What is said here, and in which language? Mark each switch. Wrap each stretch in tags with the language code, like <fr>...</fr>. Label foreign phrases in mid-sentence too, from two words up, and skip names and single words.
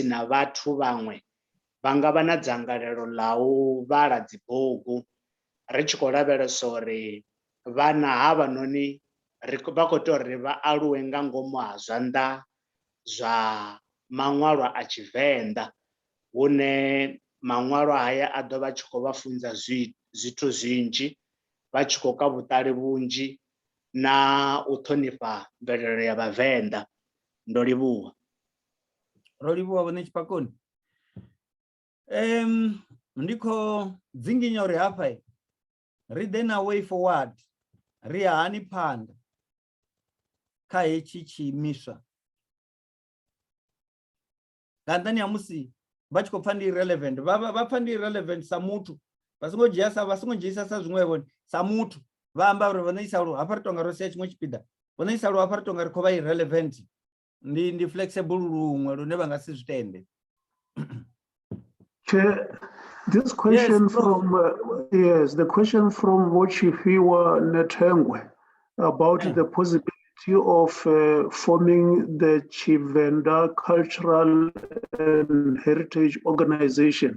<ve>na vhathu vhaṅwe vha nga vha na dzangalelo ḽa u vhala dzibugu ri tshi khou lavhelesa uri vhana havhanoni vha khou tea uri vha aluwe nga ngomu ha zwanḓa zwa maṅwalwa a Tshivenḓa, hune maṅwalwa haya a ḓo vha tshi khou vha funza zwithu zwinzhi, vha tshi khou ka vhuṱali vhunzhi na u ṱhonifha mvelele ya Vhavenḓa. Ndo livhuwa. Ro livhuwa vho Netshipakoni. Ndi khou dzinginya uri hafha ri ḓe na</ve> <en>way forward,</en> <ve>ri ya hani phanḓa kha hetshi tshiimiswa nga nnḓani ha musi vha tshi khou pfha ndi irrelevant, vha pfha ndi irrelevant sa muthu, vha songo dzhiisa sa zwiṅwevho sa muthu, vha amba uri vho Netshipakoni hafha ri tonga ro sia tshiṅwe tshipiḓa, vho Netshipakoni hafha ri tonga ri khou vha irrelevant, ndi flexible luṅwe lune vha nga si zwi tende.</ve> <en>This question Yes, from the question from Tshifhiwa Nethengwe about the possibility of forming the Tshivenda Cultural and Heritage Organization.</en>